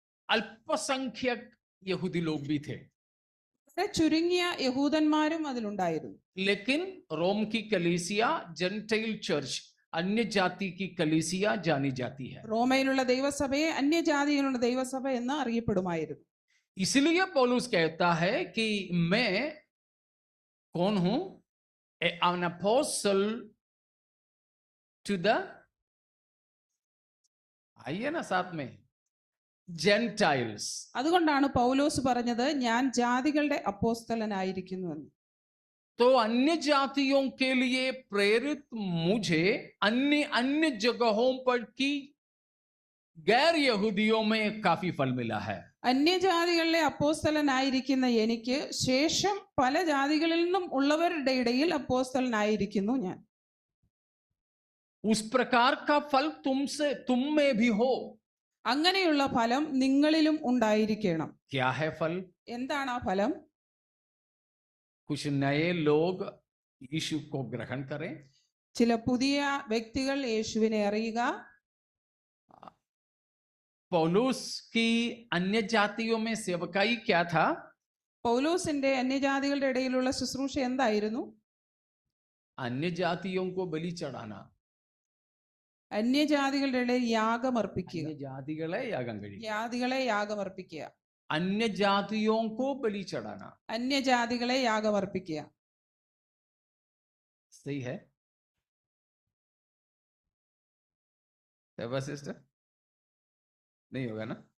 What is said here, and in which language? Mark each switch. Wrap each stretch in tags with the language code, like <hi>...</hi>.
<hi>अल्पसंख्यक यहूदी लोग भी थे,</hi> <ml>വളരെ ചുരുങ്ങിയ യഹൂദന്മാരും അതിലുണ്ടായിരുന്നു.</ml> <hi>लेकिन रोम की कलीसिया जेंटाइल चर्च अन्य जाति की कलीसिया जानी जाती है.</hi> <ml>റോമയിലുള്ള ദൈവസഭയെ അന്യജാതിയിലുള്ള ദൈവസഭ എന്ന് അറിയപ്പെടുമായിരുന്നു.</ml> <hi>इसलिए पौलुस कहता है कि मैं कौन हूं?</hi> <en>an apostle to the,</en> <hi>आइए ना साथ में,</hi> <en>Gentiles.</en> <ml>അതുകൊണ്ടാണ് പൗലോസ് പറഞ്ഞത് ഞാൻ ജാതികളുടെ അപ്പോസ്തലനായിരിക്കുന്നു എന്ന്.</ml> <hi>तो अन्य जातियों के लिए प्रेरित मुझे अन्य अन्य जगहों पर की गैर यहूदियों में काफी फल मिला है.</hi> <ml>അന്യജാതികളിലെ അപ്പോസ്തലനായിരിക്കുന്ന എനിക്ക് ശേഷം പല ജാതികളിൽ നിന്നും ഉള്ളവരുടെ ഇടയിൽ അപ്പോസ്തലനായിരിക്കുന്നു ഞാൻ.</ml> <hi>उस प्रकार का फल तुम में भी हो.</hi> <ml>അങ്ങനെയുള്ള ഫലം നിങ്ങളിലും ഉണ്ടായിരിക്കണം.</ml> <hi>क्या है फल?</hi> <ml>എന്താണ് ആ ഫലം?</ml> <hi>कुछ नए लोग यीशु को ग्रहण करें.</hi> <ml>ചില പുതിയ വ്യക്തികൾ യേശുവിനെ അറിയുക.</ml> <hi>पौलुस की अन्य जातियों में सेवकाई क्या था?</hi> <ml>പൗലോസിന്റെ അന്യജാതികളുടെ ഇടയിലുള്ള ശുശ്രൂഷ എന്തായിരുന്നു?</ml> <hi>अन्य जातियों को बलि चढ़ाना.</hi> <ml>അന്യജാതികളുടെ ഇടയിൽ യാഗമർപ്പിക്കുക. ജാതികളെ യാഗം കഴിക്കുക. ജാതികളെ യാഗമർപ്പിക്കുക.</ml> <hi>अन्य जातियों को बलि चढ़ाना.</hi> <ml>അന്യജാതികളെ യാഗമർപ്പിക്കുക.</ml> <hi>सही है? सिस्टर नहीं होगा ना?</hi>